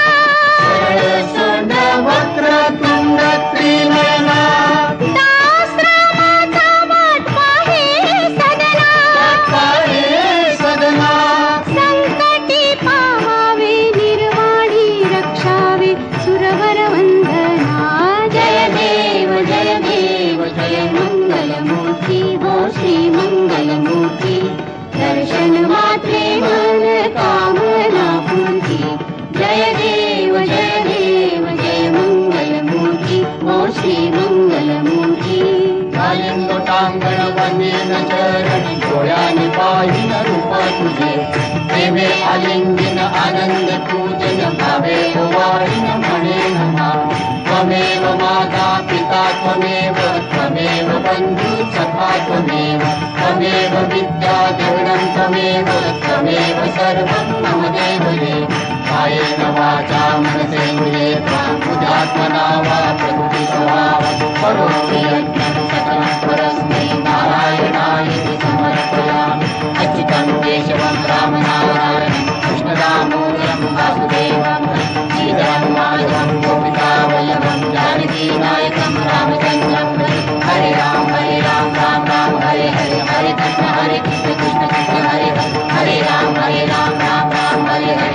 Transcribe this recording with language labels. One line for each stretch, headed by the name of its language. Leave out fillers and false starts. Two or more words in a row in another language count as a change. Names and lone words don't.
Marathi: सरळ सोंड वक्रतुंड त्रिनयना. दासरामाचा वाट पाहे सदना. पाहे सदना. संकटी पावावे निर्वाणी रक्षावे सुरवर वंदना. जय देव जय देव जय मंगल मूर्ती. हो श्री मंगल मूर्ती. दर्शन मात्रे मन कामना पूर्ती. जय देव जय देव जय मंगल मूर्ती. हो श्री मंगल मूर्ती. घालीन लोटांगण वंदेन चरणी. डोळ्याने पाहिन रूप तुझे. प्रेमे आलिंगन आनंद पूजन. भावे ओवाळीन म्हणेन नाम.
Sanskrit: त्वमेव माता पिता त्वमेव. त्वमेव बंधु सखा त्वमेव. त्वमेव विद्या द्रविणं त्वमेव. त्वमेव सर्वं मम देवते. कायेन वाचा मनसेन्द्रिये बुद्ध्यात्मना वा प्रकृति स्वभावं करोमि यज्ञं सकलं परस्मै नारायणायेति समर्पयामि. अच्युतं केशवं रामनारायणं कृष्णदामोदरं वासुदेवं श्रीधरं माधवं गोपिकावल्लभं जानकीनायकं रामचन्द्रं हरे राम राम राम हरे हरे. हरे कृष्ण कृष्ण कृष्ण हरे हरे. हरे राम राम राम हरे हरे.